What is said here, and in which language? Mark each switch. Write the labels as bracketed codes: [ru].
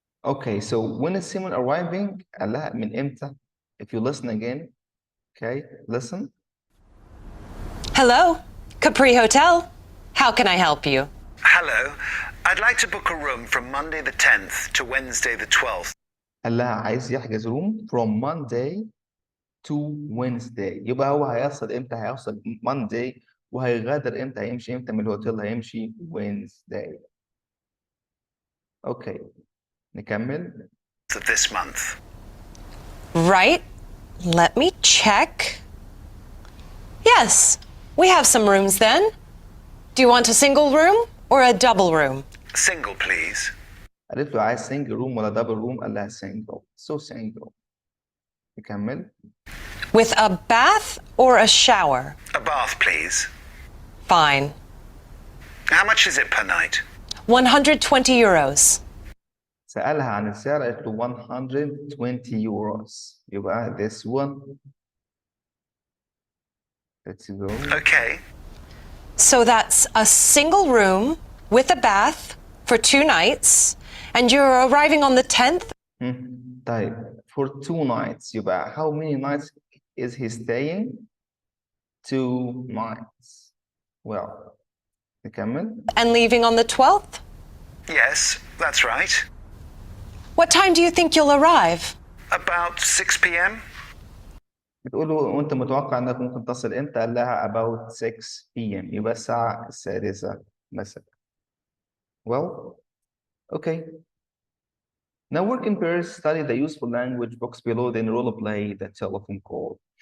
[en] Okay, so when is Simon arriving? [ar] قال لها من إمتى? [en] If you listen again, okay, listen. Hello, Capri Hotel. How can I help you? Hello. I'd like to book a room from Monday the 10th to Wednesday the 12th. [ar] قال لها عايز يحجز [en] room from Monday to Wednesday. [ar] يبقى هو هيصل إمتى؟ هيوصل Monday وهيغادر امتى، هيمشي امتى من الهوتيل؟ هيمشي Wednesday. اوكي نكمل. [en] Of this month. Right. Let me check. Yes, we have some rooms then. Do you want a single room or a double room? Single, please. [ar] قالت له عايز سنجل روم ولا دبل روم؟ قال لها سنجل. [en] So single. [ar] نكمل. [en] With a bath or a shower? A bath, please. Fine. How much is it per night? 120 euros. [ar] سألها عن السعر قالت له 120 euros. [en] يبقى this one. Let's go. Okay. So that's a single room with a bath for 2 nights, and you're arriving on the 10th? طيب for 2 nights يبقى how many nights is he staying? 2 nights. Well, نكمل. And leaving on the 12th? Yes, that's right. What time do you think you'll arrive? About 6 p.m. [ar] بتقول له وانت متوقع انك ممكن تصل امتى؟ قال لها [en] about 6 p.m. [ar] يبقى الساعة 6 مساء. Well, okay. [en] Now working pairs study the useful language box below then role play the telephone call.